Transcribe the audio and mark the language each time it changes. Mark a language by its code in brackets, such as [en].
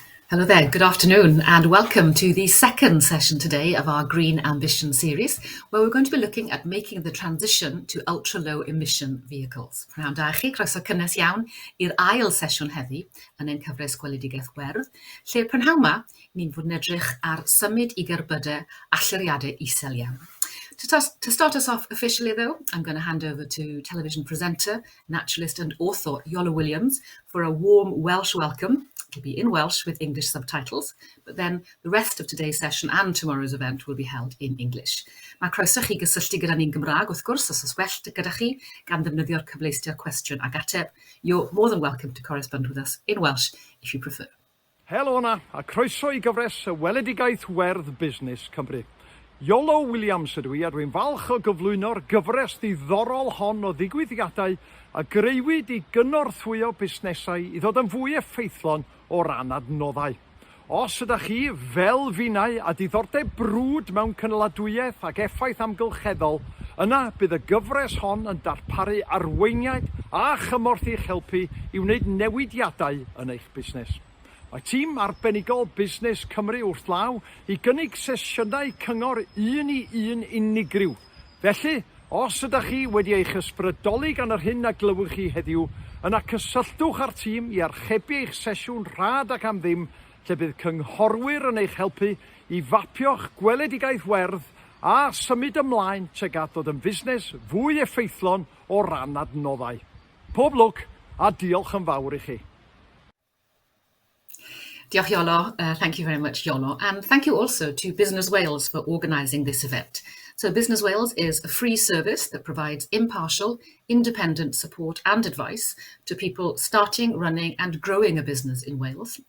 [en] Hello there, good afternoon, and welcome to the second session today of our Green Ambition series, where we're going to be looking at making the transition to ultra-low emission vehicles. [cy] Prynawn da chi, croeso cynnes iawn i'r ail sesiwn heddi yn ein cyfres gweledigaeth werdd, lle prynhawn ma, ni'n fod yn edrych ar symud i gerbydau allyriadau isel iawn. [en] To start us off officially, though, I'm going to hand over to television presenter, naturalist and author Iolo Williams for a warm Welsh welcome. It'll be in Welsh with English subtitles, but then the rest of today's session and tomorrow's event will be held in English. [cy] Mae croeso chi gysylltu gyda ni'n Gymraeg, wrth gwrs, os oes well gyda chi, gan ddefnyddio'r cyfleuster cwestiwn ag ateb. [en] You're more than welcome to correspond with us in Welsh if you prefer. [cy] Helo na, a croeso i gyfres y weledigaeth werdd busnes Cymru. Iolo Williams ydw i, a dwi'n falch o gyflwyno'r gyfres ddiddorol hon o ddigwyddiadau a greuwyd i gynorthwyo busnesau i ddod yn fwy effeithlon o ran adnoddau. Os ydych chi, fel finnau, a diddordeb brwd mewn cynaladwyedd ac effaith amgylcheddol, yna bydd y gyfres hon yn darparu arweiniad a chymorth i'ch helpu i wneud newidiadau yn eich busnes. Mae tîm arbenigol Busnes Cymru wrth law i gynnig sesiynau cyngor un i un unigryw. Felly, os ydych chi wedi eich ysbrydoli gan yr hyn a glywch chi heddiw, yna cysylltwch â'r tîm i archebu eich sesiwn rhad ac am ddim, lle bydd cynghorwyr yn eich helpu i fapio'ch gweledigaeth werdd a symud ymlaen tuag at ddod yn busnes fwy effeithlon o ran adnoddau. Pob lwc a diolch yn fawr i chi. Diolch Iolo, [en] thank you very much Iolo, and thank you also to Business Wales for organising this event. So Business Wales is a free service that provides impartial, independent support and advice to people starting, running and growing a business in Wales.